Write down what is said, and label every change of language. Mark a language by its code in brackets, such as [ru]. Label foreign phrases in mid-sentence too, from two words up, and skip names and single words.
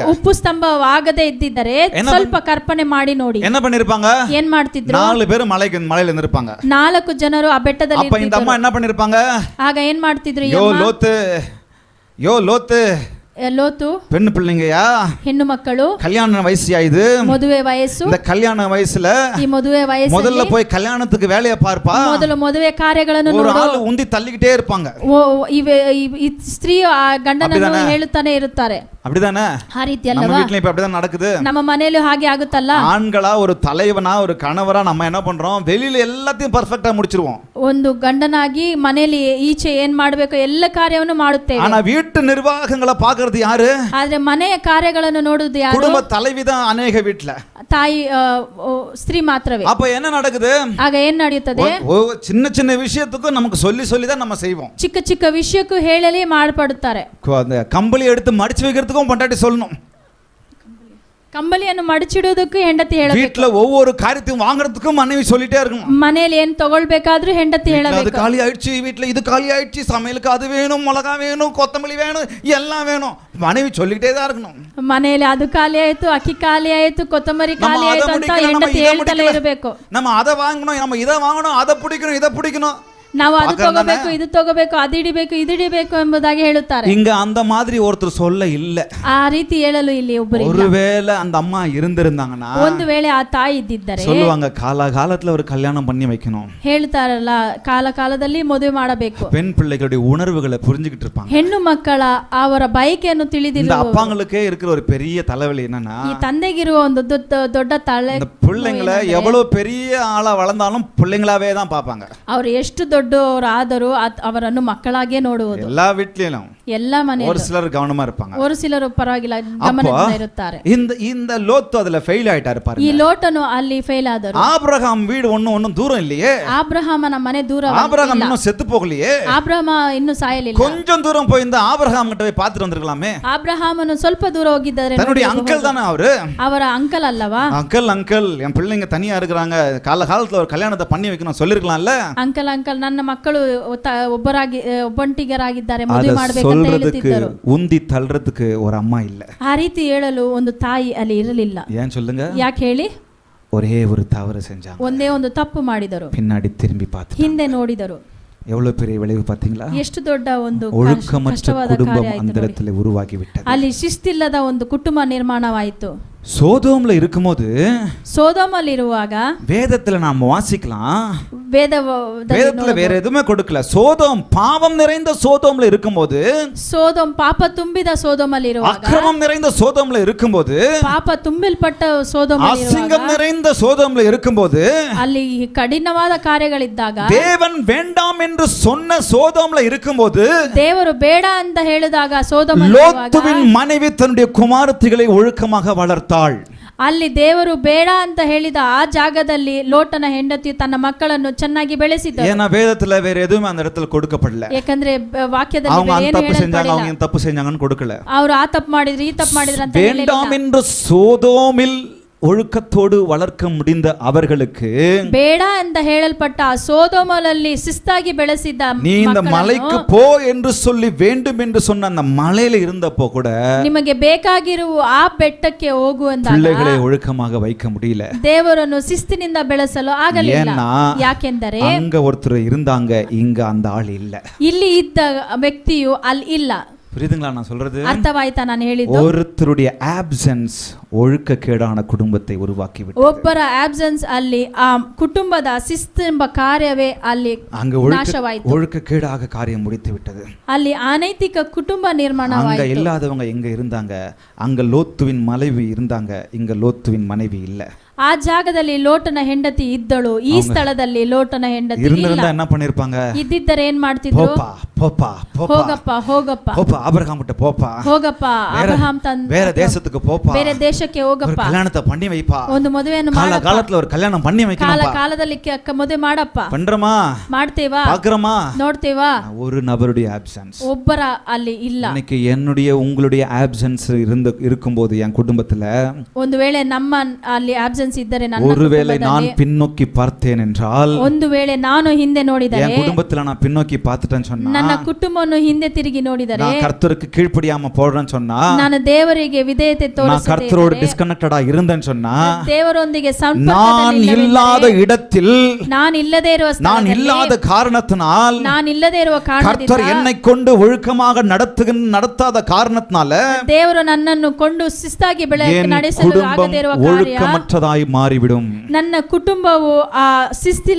[kn] ಉಪ್ಪು ಸ್ತಂಭವಾಗದೇ ಇದ್ದಿದ್ದರೆ ಸ್ವಲ್ಪ ಕಲ್ಪನೆ ಮಾಡಿ ನೋಡಿ. [ta] என்ன பண்ணிருப்பாங்க? [kn] ಏನ್ ಮಾಡ್ತಿದ್ರು? [ta] 4 பேர் ಮலையில இருந்திருப்பாங்க. [kn] 4 ಜನರು ಆ ಬೆಟ್ಟದಲ್ಲಿ [ta] அப்ப இந்த அம்மா என்ன பண்ணிருப்பாங்க? [kn] ಆಗ ಏನ್ ಮಾಡ್ತಿದ್ರು? [ta] யோ லோத்து [kn] ಲೋತು [ta] பெண் பிள்ளைங்கயா, [kn] ಹೆಣ್ಣು ಮಕ್ಕಳು, [ta] கல்யாண வயசு இது, [kn] ಮದುವೆ ವಯಸ್ಸು. [ta] இந்த கல்யாண வயசுல [kn] ಈ ಮದುವೆ ವಯಸ್ಸಲ್ಲಿ [ta] முதல்ல போய் கல்யாணத்துக்கு வேலைய பார்ப்பா. [kn] ಮೊದಲು ಮದುವೆ ಕಾರ್ಯಗಳನ್ನು [ta] ஒரு ஆளு உந்தி தள்ளிக்கிட்டே இருப்பாங்க. [kn] ಈ ಸ್ತ್ರೀಯು ಆ ಗಂಡನನ್ನು ಹೇಳುತ್ತಾನೆ ಇರುತ್ತಾರೆ. [ta] அப்படிதானே? [kn] ಆ ರೀತಿ [ta] நம்ம [kn] ಅಲ್ಲವಾ? [ta] வீட்லயும் இப்ப அப்படிதான் நடக்குது. [kn] ನಮ್ಮ ಮನೆಯಲ್ಲೂ ಹಾಗೆ ಆಗುತ್ತಲ್ಲ. [ta] ஆண்களா ஒரு தலைவனா ஒரு கணவரா நம்ம என்ன பண்றோம், வெளியில எல்லாத்தையும் ಪರ್ಫೆಕ್ಟா முடிச்சிருவோம். [kn] ಒಂದು ಗಂಡನಾಗಿ ಮನೆಯಲ್ಲಿ ಈಚೆ ಏನ್ ಮಾಡಬೇಕು ಎಲ್ಲ ಕಾರ್ಯವನ್ನು ಮಾಡುತ್ತೇವೆ. [ta] ஆனா வீட்டு நிர்வாகங்களை பாக்குறது யாரு? [kn] ಆದ್ರೆ ಮನೆಯ ಕಾರ್ಯಗಳನ್ನು ನೋಡುವುದು ಯಾರು? [ta] குடும்ப தலைவி தான் ಅನೇಕ வீட்ல. [kn] ತಾಯಿ ಸ್ತ್ರೀ ಮಾತ್ರವೇ. [ta] அப்ப என்ன நடக்குது? [kn] ಆಗ ಏನ್ ನಡೆಯುತ್ತದೆ? [ta] சின்ன சின்ன விஷயத்துக்கும் நமக்கு சொல்லி சொல்லி தான் நம்ம செய்வோம். [kn] ಚಿಕ್ಕ ಚಿಕ್ಕ ವಿಷಯಕ್ಕೂ ಹೇಳಲೇ ಮಾಡ್ಪಡುತ್ತಾರೆ. [ta] அந்த கம்பளி எடுத்து மடிச்சு வைக்கிறதுக்கும் பொண்டாட்டி சொல்லணும். [kn] ಕಂಬಳಿಯನ್ನು ಮಡಚಿಡುವುದಕ್ಕೂ ಹೆಂಡತಿ ಹೇಳಬೇಕು. [ta] வீட்ல ஒவ்வொரு காரியத்தையும் வாங்குறதுக்கும் மனைவி சொல்லிட்டே இருக்கணும். [kn] ಮನೆಯಲ್ಲಿ ಏನ್ ತಗೊಳ್ಬೇಕಾದ್ರೂ ಹೆಂಡತಿ ಹೇಳಬೇಕು. [ta] அது காலி ஆயிடுச்சு, வீட்ல இது காலி ஆயிடுச்சு, சமையலுக்கு அது வேணும், மிளகா வேணும், கொத்தமல்லி வேணும், எல்லாம் வேணும், மனைவி சொல்லிட்டே தான் இருக்கணும். [kn] ಮನೆಯಲ್ಲಿ ಅದು ಖಾಲಿ ಆಯ್ತು, ಅಕ್ಕಿ ಖಾಲಿ ಆಯ್ತು, ಕೊತ್ತಂಬರಿ ಖಾಲಿ ಆಯ್ತು ಅಂತ ಹೆಂಡತಿ ಹೇಳ್ತಲೇ ಇರಬೇಕು. [ta] நம்ம அதை வாங்கணும், நம்ம இதை வாங்கணும், அதை பிடிக்கணும், இதை பிடிக்கணும், [kn] ನಾವು ಅದು ತಗೋಬೇಕು, ಇದು ತಗೋಬೇಕು, ಅದು ಇಡಿಬೇಕು, ಇದು ಇಡಿಬೇಕು ಎಂಬುದಾಗಿ ಹೇಳುತ್ತಾರೆ. [ta] இங்க அந்த மாதிரி ஒருத்தர் சொல்ல இல்ல. [kn] ಆ ರೀತಿ ಹೇಳಲು ಇಲ್ಲಿ ಒಬ್ಬರು ಇಲ್ಲ. [ta] ஒருவேளை அந்த அம்மா இருந்திருந்தாங்கன்னா [kn] ಒಂದು ವೇಳೆ ಆ ತಾಯಿ ಇದ್ದಿದ್ದರೆ [ta] சொல்லுவாங்க, காலகாலத்துல ஒரு கல்யாணம் பண்ணி வைக்கணும். [kn] ಹೇಳ್ತಾರಲ್ಲ, ಕಾಲ ಕಾಲದಲ್ಲಿ ಮದುವೆ ಮಾಡಬೇಕು. [ta] பெண் பிள்ளைகளுடைய உணர்வுகளை புரிஞ்சுக்கிட்டு இருப்பாங்க. [kn] ಹೆಣ್ಣು ಮಕ್ಕಳ ಅವರ ಬಯಕೆಯನ್ನು [ta] இந்த [kn] ತಿಳಿದಿರುವ [ta] அப்பாங்களுக்கே இருக்கிற ஒரு பெரிய தலைவலி என்னன்னா, [kn] ಈ ತಂದೆಗಿರುವ ಒಂದು ದೊಡ್ಡ ತಲೆ, [ta] இந்த பிள்ளைங்களை எவ்வளவு பெரிய ஆளா வளர்ந்தாலும் பிள்ளைங்களாவே தான் பார்ப்பாங்க. [kn] ಅವರು ಎಷ್ಟು ದೊಡ್ಡವರು ಆದರೂ ಅವರನ್ನು ಮಕ್ಕಳಾಗೆ ನೋಡುವುದು. [ta] எல்லா வீட்லயும் [kn] ಎಲ್ಲ ಮನೆಯಲ್ಲೂ [ta] ஒரு சிலர் கவனமா இருப்பாங்க. [kn] ஒரு ಸಿಲರು ಪರವಾಗಿಲ್ಲ ಗಮನದಿಂದ ಇರುತ್ತಾರೆ. [ta] இந்த லோத்து அதுல ஃபெயில் ஆயிட்டாரு [kn] ಈ [ta] பாருங்க. [kn] ಲೋಟನು ಅಲ್ಲಿ ಫೇಲ್ ಆದರು. [ta] ஆபிரகாம் வீடு ஒண்ணும் தூரம் இல்லையே. [kn] ಆಬ್ರಹಾಮನ ಮನೆ ದೂರ. [ta] ஆபிரகாம் இன்னும் செத்து போகலையே. [kn] ಆಬ್ರಹಾಮ ಇನ್ನೂ ಸಾಯಲಿಲ್ಲ. [ta] கொஞ்சம் தூரம் போய் இந்த ஆபிரகாம் கிட்ட போய் பார்த்துட்டு வந்திருக்கலாமே. [kn] ಆಬ್ರಹಾಮನು ಸ್ವಲ್ಪ ದೂರ ಹೋಗಿದ್ದಾರೆ. [ta] தன்னுடைய அங்கிள் தானே அவரு. [kn] ಅವರ ಅಂಕಲ್ ಅಲ್ಲವಾ? [ta] அங்கிள் என் பிள்ளைங்க தனியா இருக்கிறாங்க, காலகாலத்துல ஒரு கல்யாணத்தை பண்ணி வைக்கணும் சொல்லிருக்கலாம்ல. [kn] ಅಂಕಲ್ ನನ್ನ ಮಕ್ಕಳು ಒಬ್ಬಂಟಿಗರಾಗಿದ್ದಾರೆ, ಮದುವೆ ಮಾಡಬೇಕಂತ ಹೇಳುತ್ತಿದ್ದರು. [ta] உந்தி தள்ளறதுக்கு ஒரு அம்மா இல்ல. [kn] ಆ ರೀತಿ ಹೇಳಲು ಒಂದು ತಾಯಿ ಅಲ್ಲಿ ಇರಲಿಲ್ಲ. [ta] ஏன் சொல்லுங்க? [kn] ಯಾಕೆ ಹೇಳಿ? [ta] ஒரே ஒரு தவறு செஞ்சாங்க. [kn] ಒಂದೇ ಒಂದು ತಪ್ಪು ಮಾಡಿದರು. [ta] பின்னாடி திரும்பி பார்த்து [kn] ಹಿಂದೆ ನೋಡಿದರು. [ta] எவ்வளவு பெரிய விளைவு பாத்தீங்களா? [kn] ಎಷ್ಟು ದೊಡ್ಡ ಒಂದು [ta] ஒழுக்கமற்ற குடும்பம் அந்த இடத்துல உருவாகி விட்டது. [kn] ಅಲ್ಲಿ ಶಿಸ್ತಿಲ್ಲದ ಒಂದು ಕುಟುಂಬ ನಿರ್ಮಾಣವಾಯಿತು. [ta] சோதோம்ல இருக்கும்போது, [kn] சோதோமಲ್ಲಿ ಇರುವಾಗ [ta] வேதத்துல நாம் வாசிக்கலாம், வேதத்துல வேற எதுவுமே கொடுக்கல. சோதோம் பாவம் நிறைந்த சோதோம்ல இருக்கும்போது, [kn] சோதோம் ಪಾಪ ತುಂಬಿದ ಸೋದೋಮಲ್ಲಿ ಇರುವಾಗ, [ta] அக்கிரமம் நிறைந்த சோதோம்ல இருக்கும்போது, [kn] ಪಾಪ ತುಂಬಿಲ್ಪಟ್ಟ ಸೋದೋಮಲ್ಲಿ ಇರುವಾಗ, [ta] அசிங்கம் நிறைந்த சோதோம்ல இருக்கும்போது, [kn] ಅಲ್ಲಿ ಕಠಿಣವಾದ ಕಾರ್ಯಗಳಿದ್ದಾಗ, [ta] தேவன் வேண்டாம் என்று சொன்ன சோதோம்ல இருக்கும்போது, [kn] ದೇವರು ಬೇಡ ಅಂತ ಹೇಳಿದಾಗ ಸೋದೋಮಲ್ಲಿ [ta] லோத்துவின் மனைவி தன்னுடைய குமாரத்திகளை ஒழுக்கமாக வளர்த்தாள். [kn] ಅಲ್ಲಿ ದೇವರು ಬೇಡ ಅಂತ ಹೇಳಿದ ಆ ಜಾಗದಲ್ಲಿ ಲೋಟನ ಹೆಂಡತಿ ತನ್ನ ಮಕ್ಕಳನ್ನು ಚೆನ್ನಾಗಿ ಬೆಳೆಸಿದಳು. [ta] ஏன்னா வேதத்துல வேற எதுவுமே அந்த இடத்துல கொடுக்கப்படல. [kn] ಯಾಕಂದ್ರೆ ವಾಕ್ಯದಲ್ಲಿ [ta] அவங்க அந்த தப்பு செஞ்சாங்க, அவங்க இந்த தப்பு செஞ்சாங்கன்னு கொடுக்கல. [kn] ಅವರು ಆ ತಪ್ಪು ಮಾಡಿದ್ರು, ಈ ತಪ್ಪು ಮಾಡಿದ್ರು ಅಂತ ಹೇಳಿಲ್ಲ. [ta] வேண்டாம் என்று சோதோமில் ஒழுக்கத்தோடு வளர்க்க முடிந்த அவர்களுக்கு, [kn] ಬೇಡ ಅಂತ ಹೇಳಲ್ಪಟ್ಟ ಸೋದೋಮಲ್ಲಿ ಶಿಸ್ತಾಗಿ ಬೆಳೆಸಿದ್ದ [ta] நீ இந்த மலைக்கு போ என்று சொல்லி வேண்டும் என்று சொன்ன அந்த மலையில இருந்தப்போ கூட [kn] ನಿಮಗೆ ಬೇಕಾಗಿರುವ ಆ ಬೆಟ್ಟಕ್ಕೆ ಹೋಗು ಅಂದಾಗ [ta] பிள்ளைகளை ஒழுக்கமாக வைக்க முடியல. [kn] ದೇವರನ್ನು ಶಿಸ್ತಿನಿಂದ ಬೆಳೆಸಲು ಆಗಲಿಲ್ಲ. [ta] ஏன்னா [kn] ಯಾಕೆಂದರೆ [ta] அங்க ஒருத்தர் இருந்தாங்க, இங்க அந்த ஆள் இல்ல. [kn] ಇಲ್ಲಿ ಇದ್ದ ವ್ಯಕ್ತಿಯು ಅಲ್ಲಿ ಇಲ್ಲ. [ta] புரியுதுங்களா நான் சொல்றது? [kn] ಅರ್ಥವಾಯ್ತಾ ನಾನು ಹೇಳಿದ್ದು? [ta] ஒருத்தருடைய ஆப்சென்ஸ் ஒழுக்கக்கேடான குடும்பத்தை உருவாக்கி விட்டது. [kn] ಒಬ್ಬರ ಆಬ್ಸೆನ್ಸ್ ಅಲ್ಲಿ ಆ ಕುಟುಂಬದ ಶಿಸ್ತು ಎಂಬ ಕಾರ್ಯವೇ ಅಲ್ಲಿ ನಾಶವಾಯಿತು. [ta] ஒழுக்கக்கேடாக காரியம் முடித்து விட்டது. [kn] ಅಲ್ಲಿ ಅನೈತಿಕ ಕುಟುಂಬ ನಿರ್ಮಾಣವಾಯಿತು. [ta] அங்க இல்லாதவங்க எங்க இருந்தாங்க? அங்க லோத்துவின் மனைவி இருந்தாங்க, இங்க லோத்துவின் மனைவி இல்ல. [kn] ಆ ಜಾಗದಲ್ಲಿ ಲೋಟನ ಹೆಂಡತಿ ಇದ್ದಳು, ಈ ಸ್ಥಳದಲ್ಲಿ ಲೋಟನ ಹೆಂಡತಿ ಇಲ್ಲ. [ta] என்ன பண்ணிருப்பாங்க? [kn] ಇದ್ದಿದ್ದರೆ ಏನ್ ಮಾಡ್ತಿದ್ರು? ಹೋಗಪ್ಪ ಹೋಗಪ್ಪ [ta] ஆபிரகாம் கிட்ட போப்பா, [kn] ಹೋಗಪ್ಪ ಅಬ್ರಹಾಂ [ta] வேற தேசத்துக்கு போப்பா, [kn] ಬೇರೆ ದೇಶಕ್ಕೆ ಹೋಗಪ್ಪ, [ta] கல்யாணத்தை பண்ணி வைப்பா, [kn] ಒಂದು ಮದುವೆಯನ್ನು ಮಾಡಪ್ಪ, [ta] காலத்துல ஒரு கல்யாணம் பண்ணி வைக்கணும், [kn] ಕಾಲದಲ್ಲಿ ಮದುವೆ ಮಾಡಪ್ಪ, [ta] பண்றமா [kn] ಮಾಡ್ತೇವಾ, [ta] பார்க்கறமா, [kn] ನೋಡ್ತೇವಾ. [ta] ஒரு நபருடைய ஆப்சென்ஸ் [kn] ಒಬ್ಬರ ಅಲ್ಲಿ ಇಲ್ಲ. [ta] இன்னைக்கு என்னுடைய உங்களுடைய ஆப்சென்ஸ் இருக்கும்போது என் குடும்பத்துல, [kn] ಒಂದು ವೇಳೆ ನಮ್ಮ ಅಲ್ಲಿ ಆಬ್ಸೆನ್ಸ್ ಇದ್ದರೆ, [ta] ஒருவேளை நான் பின்னோக்கி பார்த்தேன் என்றால், [kn] ಒಂದು ವೇಳೆ ನಾನು ಹಿಂದೆ ನೋಡಿದರೆ, [ta] என் குடும்பத்துல நான் பின்னோக்கி பார்த்துட்டேன்னு சொன்னா, [kn] ನನ್ನ ಕುಟುಂಬವನ್ನು ಹಿಂದೆ ತಿರುಗಿ ನೋಡಿದರೆ, [ta] நான் கர்த்தருக்கு கீழ்ப்படியாம போறேன்னு சொன்னா, [kn] ನಾನು ದೇವರಿಗೆ ವಿಧೇಯತೆ [ta] நான் [kn] ತೋರಿಸದೆ, [ta] கர்த்தரோடு டிஸ்கனெக்டடா இருந்தேன்னு சொன்னா, [kn] ದೇವರೊಂದಿಗೆ [ta] நான் [kn] ಸಂಪರ್ಕದಲ್ಲಿ [ta] இல்லாத இடத்தில், [kn] ನಾನು ಇಲ್ಲದೇ ಇರುವ [ta] நான் [kn] ಸ್ಥಳದಲ್ಲಿ, [ta] இல்லாத காரணத்தினால், [kn] ನಾನು ಇಲ್ಲದೇ ಇರುವ [ta] கர்த்தர் [kn] ಕಾರಣದಿಂದ, [ta] என்னை கொண்டு ஒழுக்கமாக நடத்தாத காரணத்தினால, [kn] ದೇವರು ನನ್ನನ್ನು ಕೊಂಡು ಶಿಸ್ತಾಗಿ [ta] என் [kn] ನಡೆಸಲು [ta] குடும்பம் [kn] ಆಗದೇ ಇರುವ ಕಾರ್ಯ, [ta] ஒழுக்கமற்றதாய் மாறிவிடும். [kn] ನನ್ನ ಕುಟುಂಬವು ಆ ಶಿಸ್ತಿಲ್ಲದ ಕುಟುಂಬವಾಗಿ